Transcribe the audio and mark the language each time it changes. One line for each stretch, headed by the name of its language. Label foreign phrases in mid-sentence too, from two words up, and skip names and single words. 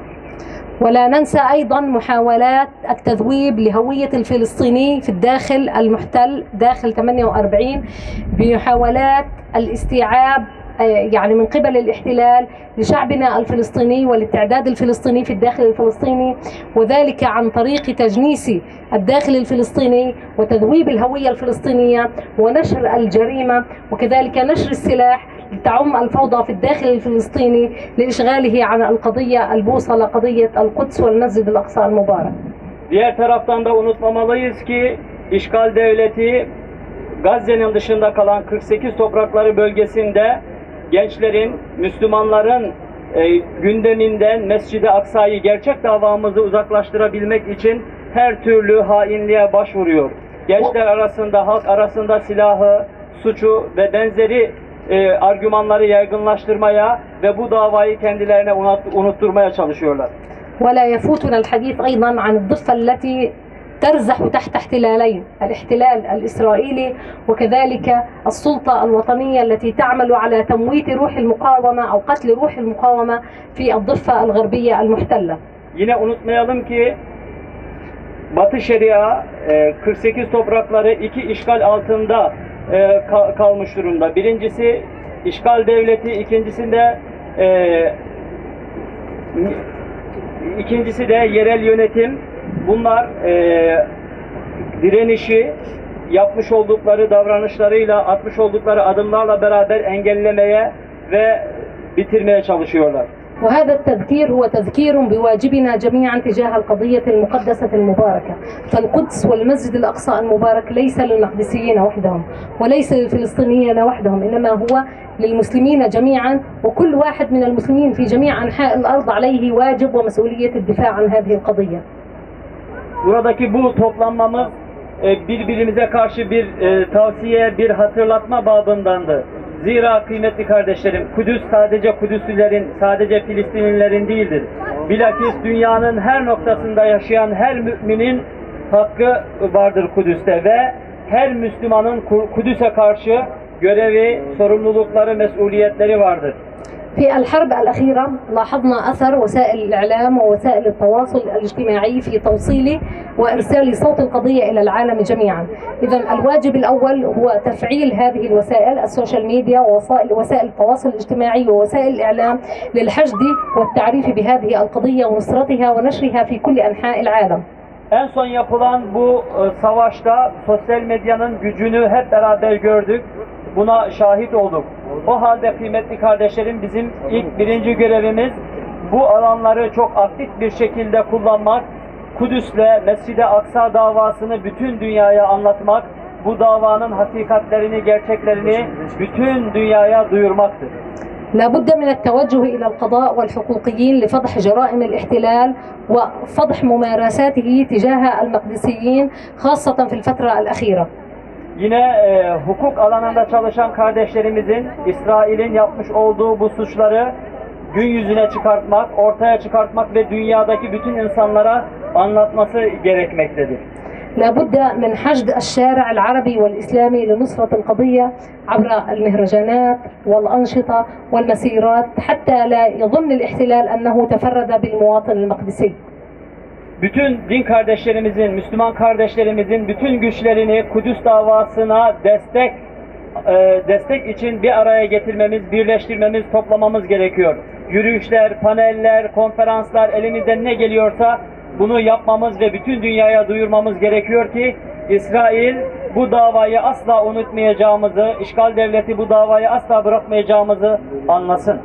Arabic: ولا ننسى أيضا محاولات التذويب لهوية الفلسطيني في الداخل المحتل داخل 48 بمحاولات الاستيعاب يعني من قبل الاحتلال لشعبنا الفلسطيني والاستعداد الفلسطيني في الداخل الفلسطيني، وذلك عن طريق تجنيس الداخل الفلسطيني وتذويب الهوية الفلسطينية ونشر الجريمة وكذلك نشر السلاح لتعم الفوضى في الداخل الفلسطيني لإشغاله عن القضية البوصلة، قضية القدس والمسجد الأقصى المبارك.
Turkish: Diğer taraftan da unutmamalıyız ki işgal devleti Gazze'nin dışında kalan 48 toprakları bölgesinde gençlerin, Müslümanların gündeminden Mescid-i Aksa'yı, gerçek davamızı uzaklaştırabilmek için her türlü hainliğe başvuruyor. Gençler arasında, halk arasında silahı, suçu ve benzeri argümanları yaygınlaştırmaya ve bu davayı kendilerine unutturmaya çalışıyorlar.
Arabic: ولا يفوتنا الحديث أيضا عن الضفة التي ترزح تحت احتلالين، الاحتلال الإسرائيلي وكذلك السلطة الوطنية التي تعمل على تمويت روح المقاومة أو قتل روح المقاومة في الضفة الغربية المحتلة.
Turkish: Yine unutmayalım ki Batı Şeria 48 toprakları iki işgal altında kalmış durumda. Birincisi işgal devleti, ikincisi de yerel yönetim. Bunlar direnişi yapmış oldukları davranışlarıyla, atmış oldukları adımlarla beraber engellemeye ve bitirmeye çalışıyorlar.
Arabic: وهذا التذكير هو تذكير بواجبنا جميعا تجاه القضية المقدسة المباركة، فالقدس والمسجد الأقصى المبارك ليس للمقدسيين وحدهم وليس للفلسطينيين وحدهم، إنما هو للمسلمين جميعا، وكل واحد من المسلمين في جميع أنحاء الأرض عليه واجب ومسؤولية الدفاع عن هذه القضية.
Turkish: Buradaki bu toplanmamız birbirimize karşı bir tavsiye, bir hatırlatma babındandı. Zira kıymetli kardeşlerim, Kudüs sadece Kudüslülerin, sadece Filistinlilerin değildir. Bilakis dünyanın her noktasında yaşayan her müminin hakkı vardır Kudüs'te ve her Müslümanın Kudüs'e karşı görevi, sorumlulukları, mesuliyetleri vardır.
Arabic: في الحرب الأخيرة لاحظنا أثر وسائل الإعلام ووسائل التواصل الاجتماعي في توصيل وإرسال صوت القضية إلى العالم جميعا. إذا الواجب الأول هو تفعيل هذه الوسائل
English: social media
Arabic: ووسائل التواصل الاجتماعي ووسائل الإعلام للحشد والتعريف بهذه القضية ونصرتها ونشرها في كل أنحاء العالم.
Turkish: En son yapılan bu savaşta sosyal medyanın gücünü hep beraber gördük. Buna şahit olduk. O halde kıymetli kardeşlerim, bizim birinci görevimiz bu alanları çok aktif bir şekilde kullanmak, Kudüs'le Mescid-i Aksa davasını bütün dünyaya anlatmak, bu davanın hakikatlerini, gerçeklerini bütün dünyaya duyurmaktır.
Arabic: لا بد من التوجه إلى القضاء والحقوقيين لفضح جرائم الاحتلال وفضح ممارساته تجاه المقدسيين خاصة في الفترة الأخيرة.
Turkish: Yine hukuk alanında çalışan kardeşlerimizin İsrail'in yapmış olduğu bu suçları gün yüzüne çıkartmak, ortaya çıkartmak ve dünyadaki bütün insanlara anlatması gerekmektedir.
Arabic: لا بد من حشد الشارع العربي والإسلامي لنصرة القضية عبر المهرجانات والأنشطة والمسيرات حتى لا يظن الاحتلال أنه تفرد بالمواطن المقدسي.
Turkish: Bütün din kardeşlerimizin, Müslüman kardeşlerimizin bütün güçlerini Kudüs davasına destek için bir araya getirmemiz, birleştirmemiz, toplamamız gerekiyor. Yürüyüşler, paneller, konferanslar, elimizden ne geliyorsa bunu yapmamız ve bütün dünyaya duyurmamız gerekiyor ki İsrail bu davayı asla unutmayacağımızı, işgal devleti bu davayı asla bırakmayacağımızı anlasın.